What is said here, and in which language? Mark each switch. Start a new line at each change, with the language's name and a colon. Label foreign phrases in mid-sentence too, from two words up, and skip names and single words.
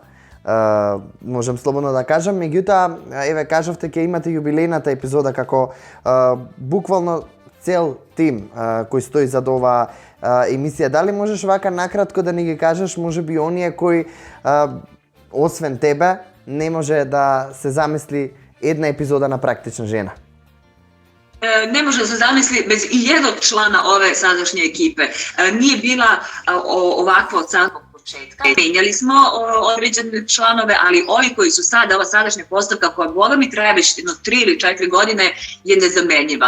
Macedonian: Можем слободно да кажам, меѓутоа, еве кажавте ќе имате јубилејната епизода како буквално цел тим кој стои зад оваа емисија. Дали можеш вака накратко да ни ги кажеш, можеби оние кои освен тебе не може да се замисли една епизода на практична жена?
Serbian: Ne može da se zamisli bez i jednog člana ove sadašnje ekipe. Nije bila ovakva od samog početka. Menjali smo određene članove, ali ovi koji su sada, ova sadašnja postavka koja boga mi traje već 3 ili 4 godine, je nezamenjiva.